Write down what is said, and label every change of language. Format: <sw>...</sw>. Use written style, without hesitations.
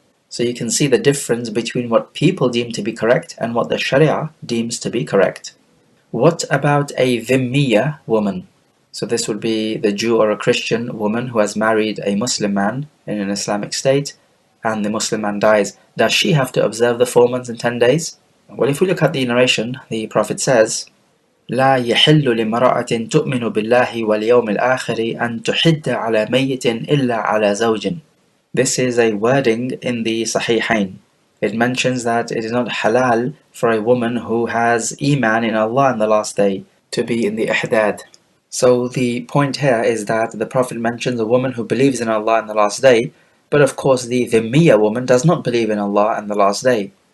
<en>So you can see the difference between what people deem to be correct and what the Sharia deems to be correct. What about a dhimmiya woman? So this would be the Jew or a Christian woman who has married a Muslim man in an Islamic state, and the Muslim man dies. Does she have to observe the 4 months and 10 days? Well, if we look at the narration, the Prophet says,</en> <ar>لا يحل لامرأة تؤمن بالله واليوم الآخر أن تحد على ميت إلا على زوج.</ar> <en>This is a wording in the Sahihain. It mentions that it is not halal for a woman who has iman in Allah and the last day to be in the ihdaad. So the point here is that the Prophet mentions a woman who believes in Allah and the last day, but of course the dhimmiya woman does not believe in Allah and the last day.</en>